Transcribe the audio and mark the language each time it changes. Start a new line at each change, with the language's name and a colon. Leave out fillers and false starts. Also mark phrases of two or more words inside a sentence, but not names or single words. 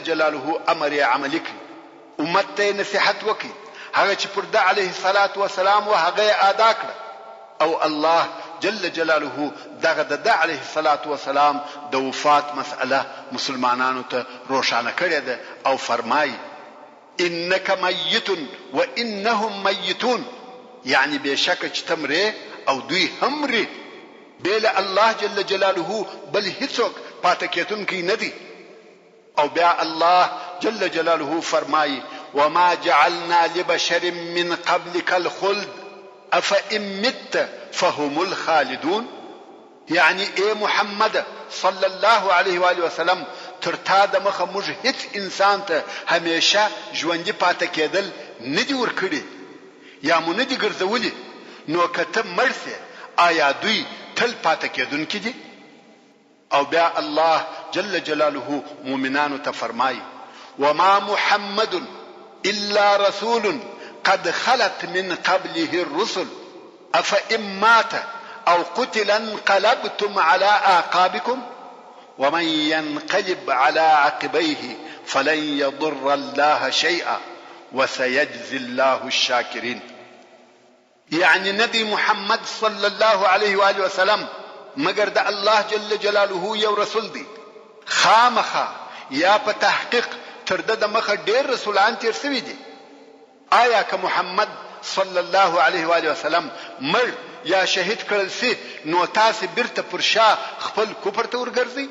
Pashto: جلاله امر یې عملي کړي، امت ته نصيحت وکړي، هغه چې پر د
Arabic: علیه الصلاة والسلام
Pashto: هغه ادا کړ او الله
Arabic: جل جلاله
Pashto: دغه د
Arabic: علیه الصلاة والسلام
Pashto: د وفات مسأله مسلمانانو ته روښانه کړې ده او فرمایي
Arabic: انک میت و انهم میتون،
Pashto: یعنی بشک چې تمره او دوی هم مري، بل الله
Arabic: جل جلاله
Pashto: بل هیڅوک پاتې کېدونکی نه دی. او بیا الله
Arabic: جل جلاله
Pashto: فرمایي
Arabic: وما جعلنا لبشر من قبلك الخلد افإن مت فهم الخالدون،
Pashto: یعنی اے محمد
Arabic: صلی الله علیه و آله وسلم
Pashto: ترتا د مخه موږ هیڅ انسان ته همیشه ژوندۍ پاتې کېدل نه دي ورکړي یا مونږ نه دي ګرځولي، نو کته مرسه آیا دوی تل پاتې کېدونکي دي؟ او بیا الله جل جلاله مؤمنانو ته فرمایي
Arabic: وما محمد الا رسول قد خلت من قبله الرسل افإن مات او قتل انقلبتم على اعقابكم ومن ينقلب على عقبيه فلن يضر الله شيئا وسيجزي الله الشاكرين.
Pashto: يعني نبي محمد
Arabic: صلى الله عليه وآله وسلم
Pashto: مگر د الله
Arabic: جل جلاله
Pashto: یو رسول دی، خامخا یا په تحقیق تر د مخه ډیر رسولان تیر شوي دي. آیا که محمد
Arabic: صلی الله علیه و آله وسلم
Pashto: مر یا شهید کړل سي نو تاسو بیرته پر شا خپل کفر ته ورګرځي؟